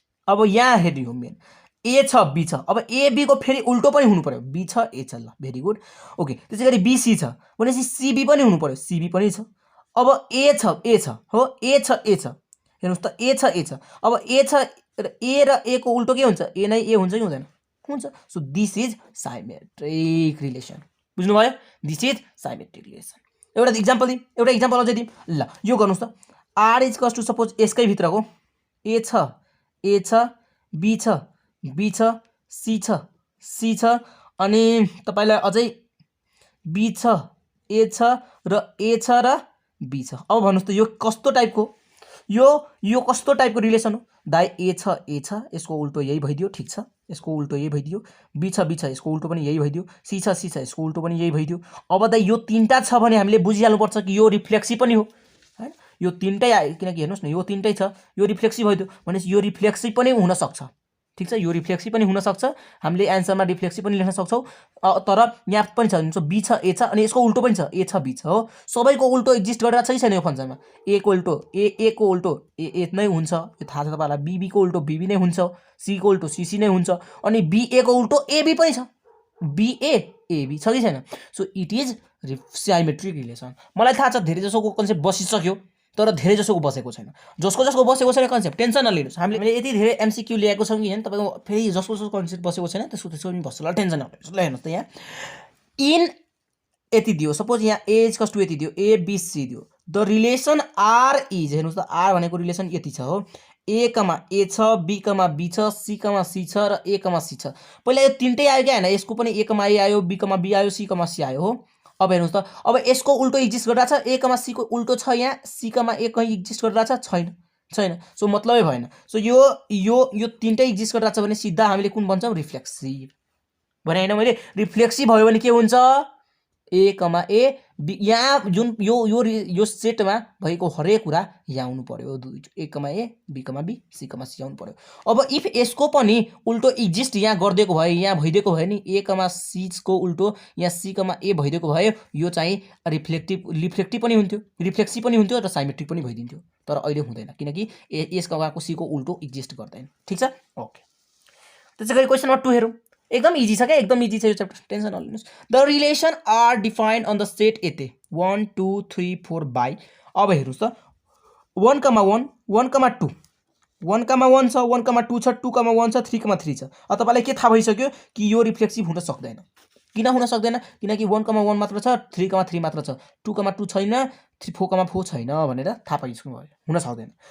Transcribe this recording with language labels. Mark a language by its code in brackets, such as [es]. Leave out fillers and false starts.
[ne] अब यहाँ हेर्नु मेन ए छ, बी छ। अब ए बी को फेरि उल्टो पनि हुनु पर्यो, बी छ ए छ। ल भेरी गुड। ओके, त्यसै गरी बी सी छ भनेपछि सीबी पनि हुनु पर्यो, सीबी पनि छ। अब ए छ हो, ए छ ए छ। हेर्नुहोस् त, ए छ ए छ। अब ए छ र ए को उल्टो के हुन्छ? ए नै ए हुन्छ कि हुँदैन? हुन्छ। [en] So this is symmetric relation. [ne] बुझ्नुभयो? [en] This is symmetric relation. [ne] एउटा इक्जाम्पल दिउँ, एउटा इक्जाम्पल अझै दिउँ। ल यो गर्नुहोस् त, आर इक्वल्स टु सपोज यसकै भित्रको ए छ, बी छ, बी छ, सी छ, सी छ, अनि तपाईलाई अझै बी छ, ए छ र ए छ र बी छ। अब भन्नुहोस् त यो कस्तो टाइपको, यो कस्तो टाइपको रिलेसन हो? दाइ ए छ, यसको उल्टो यही भइदियो, ठिक छ, यसको उल्टो यही भइदियो। बी छ, यसको उल्टो पनि यही भइदियो। सी छ, यसको उल्टो पनि यही भइदियो। अब दाइ यो तीनटा छ भने हामीले बुझिहाल्नुपर्छ कि यो रिफ्लेक्सिभ पनि हो हैन। यो तीनटै आयो, किनकि हेर्नुहोस् न यो तीनटै छ, यो रिफ्लेक्सिभ भइदियो भनेपछि यो रिफ्लेक्सिभ पनि हुन सक्छ, ठिक छ, यो रिफ्लेक्सिभ पनि हुन सक्छ। हामीले एन्सरमा रिफ्लेक्सिभ पनि लेख्न सक्छौँ। तर यहाँ पनि छ बी छ, ए छ, अनि यसको उल्टो पनि छ, ए छ, बी छ हो। सबैको उल्टो एक्जिस्ट गरेर छ कि छैन यो फंक्सनमा? ए को उल्टो ए को उल्टो ए नै हुन्छ, यो थाहा छ तपाईँलाई। बी को उल्टो बी नै हुन्छ, सी को उल्टो सी नै हुन्छ, अनि बी ए को उल्टो ए बी पनि छ, बी ए बी छ कि छैन? [en] So it is symmetric relation. [ne] मलाई थाहा छ धेरै जसोको कन्सेप्ट बसिसक्यो, तर धेरै जसोको बसेको छैन। जसको बसेको छैन कन्सेप्ट टेन्सन नलिनुहोस्। हामीले यति धेरै एमसीक्यू ल्याएको छौँ कि हैन, तपाईँको फेरि जसको कन्सेप्ट बसेको छैन त्यसको पनि बस्छ ल, टेन्सन नलिनुहोस्। ल हेर्नुहोस् त यहाँ इन यति दियो, सपोज यहाँ ए इज कस टु यति दियो, ए बी सी दियो। [en] the relation R is, [ne] हेर्नुहोस् त आर भनेको रिलेसन यति छ हो, ए कमा ए छ, बी कमा बी छ, सी कमा सी छ र ए कमा सी छ। पहिला यो तीनटै आयो क्या हैन, यसको पनि ए कमा ए आयो, बी कमा बी आयो, सी कमा सी आयो हो। अब हेर्नुहोस् त, अब यसको उल्टो एक्जिस्ट गरिरहेको छ, ए कमा सी को उल्टो छ यहाँ, सी कमा ए कहीँ एक्जिस्ट गरिरहेको छ, छैन। सो मतलबै भएन। सो यो तीनटै एक्जिस्ट गरिरहेको छ भने सिधा हामीले कुन भन्छौँ? रिफ्लेक्सिभ भने हैन मैले। रिफ्लेक्सिभ भयो भने के हुन्छ? ए कमा ए बी, यहाँ जुन यो सेटमा भएको हरेक कुरा यहाँ आउनु पर्यो, ए कमा ए, be comma be, C comma C आउनु पर्यो। अब इफ यसको पनि उल्टो एक्जिस्ट यहाँ गरिदिएको भए, यहाँ भइदिएको भए नि, ए कमा सी को उल्टो यहाँ सी कमा ए भइदिएको भए, यो चाहिँ रिफ्लेक्टिभ पनि हुन्थ्यो, रिफ्लेक्सिभ पनि हुन्थ्यो र साइमेट्रिक पनि भइदिन्थ्यो। तर अहिले हुँदैन, किनकि यसको सी को उल्टो एक्जिस्ट गर्दैन, ठिक छ, ओके। त्यसै गरी क्वेसन नम्बर 2 हेरौँ। एकदम इजी छ क्या, एकदम इजी छ यो च्याप्टर, टेन्सन नलिनुहोस्। [en] The relation R defined on the set एते 1 2 3 4 by. [ne] अब हेर्नुहोस् त 1 कमा 1 1 कमा 2 1 कमा 1 छ, 1 कमा 2 छ, 2 कमा 1 छ, 3 कमा 3 छ। अब तपाईँलाई के थाहा भइसक्यो कि यो रिफ्लेक्सिभ हुन सक्दैन। किन हुन सक्दैन? किनकि 1 कमा 1 मात्र छ, 3 कमा 3 मात्र छ, 2 कमा 2 छैन, 4 कमा 4 छैन भनेर थाहा पाइसक्नु भयो, हुन सक्दैन।